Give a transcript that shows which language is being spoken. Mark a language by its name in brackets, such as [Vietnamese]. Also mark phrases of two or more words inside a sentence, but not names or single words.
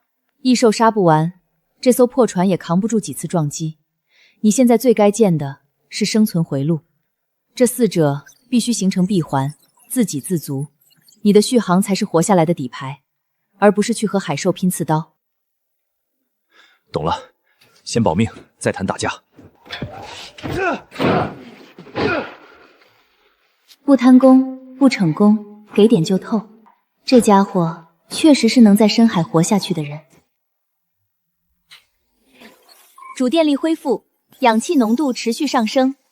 [Chinese] 異獸殺不完，這艘破船也扛不住幾次撞擊。你現在最該建的是生存回路，這4者必須形成閉環，自給自足。你的續航才是活下來的底牌，而不是去和海獸拼刺刀。懂了，先保命，再談打架。不貪功，不逞功，給點就透。這家伙確實是能在深海活下去的人。主電力恢復，氧氣濃度持續上升。